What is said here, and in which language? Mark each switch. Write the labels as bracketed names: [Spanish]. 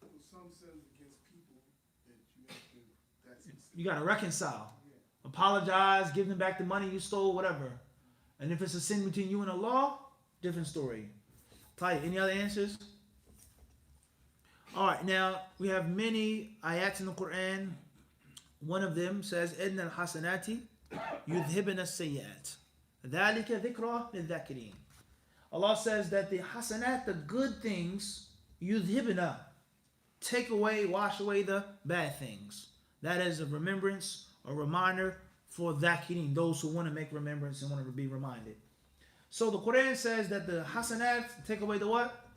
[English] Some sins against people that you have to, that's You got to reconcile. Apologize, give them back the money you stole, whatever. And if it's a sin between you and Allah, different story. Tayyib, any other answers? Alright, now we have many ayats in the Quran. One of them says, [Arabic] إِنَّ الْحَسَنَاتِ يُذْهِبْنَ السَّيِّئَاتِ ذَلِكَ ذِكْرَى لِلذَّاكِرِينَ. [English] Allah says that the hasanat, the good things, yudhibna, take away, wash away the bad things. That is a remembrance, a reminder for dhakirin, those who want to make remembrance and want to be reminded. So the Quran says that the hasanat take away the what?